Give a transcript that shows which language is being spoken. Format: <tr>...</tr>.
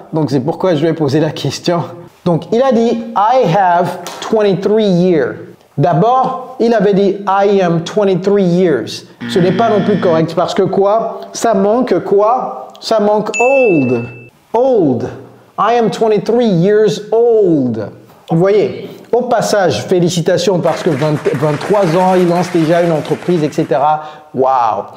<fr>Donc, c'est pourquoi je lui ai posé la question. Donc, il a dit</fr> <en>I have 23 years.</en> <fr>D'abord, il avait dit</fr> <en>I am 23 years.</en> <fr>Ce n'est pas non plus correct parce que quoi? Ça manque quoi? Ça manque old. Old.</fr> <en>I am 23 years old.</en> <fr>Vous voyez? Au passage, félicitations parce que 23 ans, il lance déjà une entreprise, etc. Waouh!</fr>